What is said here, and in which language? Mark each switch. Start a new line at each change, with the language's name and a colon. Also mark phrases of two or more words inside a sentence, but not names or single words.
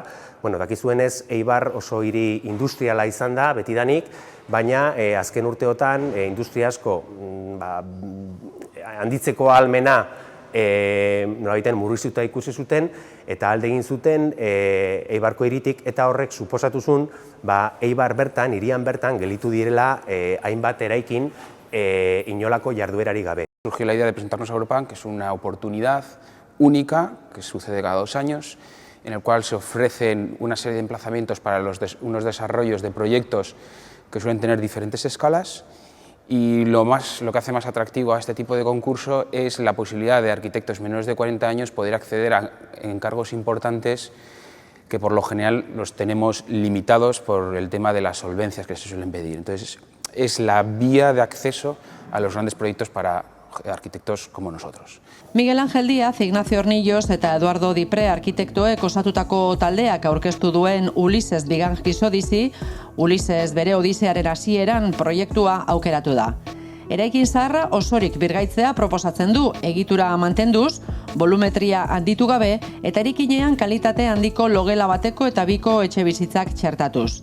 Basque: Dakizuenez, Eibar oso hiri industriala izan da, betidanik, baina azken urteotan industria asko handitzeko ahalmena nolabaiten murriztuta ikusi zuten eta alde egin zuten Eibarko hiritik eta horrek suposatu zuen Eibar bertan, hirian bertan gelditu direla hainbat eraikin inolako jarduerari gabe.
Spanish: Surgió la idea de presentarnos a Europan, que es una oportunidad única que sucede cada 2 años, en el cual se ofrecen una serie de emplazamientos para unos desarrollos de proyectos que suelen tener diferentes escalas. Y lo que hace más atractivo a este tipo de concurso es la posibilidad de arquitectos menores de 40 años poder acceder a encargos importantes que por lo general los tenemos limitados por el tema de las solvencias que se suelen pedir. Entonces es la vía de acceso a los grandes proyectos para arquitectos como nosotros.
Basque: Miguel Ángel Díaz, Ignacio Hornillos eta Eduardo Dipre arkitektoek osatutako taldeak aurkeztu duen Ulises Big Odyssey, Ulises bere odisearen hasieran proiektua aukeratu da. Eraikin zaharra osorik birgaitzea proposatzen du, egitura mantenduz, volumetria handitu gabe eta eraikinean kalitate handiko logela bateko eta 2 etxebizitzak txertatuz.